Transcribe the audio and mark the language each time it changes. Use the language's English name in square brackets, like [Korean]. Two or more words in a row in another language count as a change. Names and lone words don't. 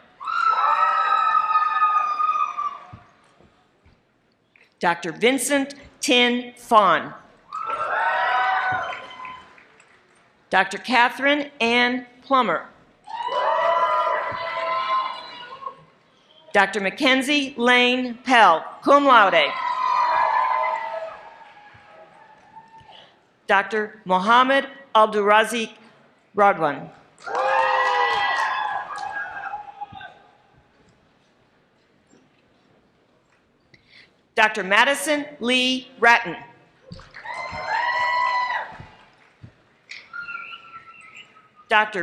[English] Dr. Vincent Tin Fawn. Dr. Catherine Ann Plummer. Dr. Mackenzie Lane Pell, [Latin] cum laude. [English] Dr. Mohammed Abdurazik Radwan. Dr. Madison Lee Ratton. Dr.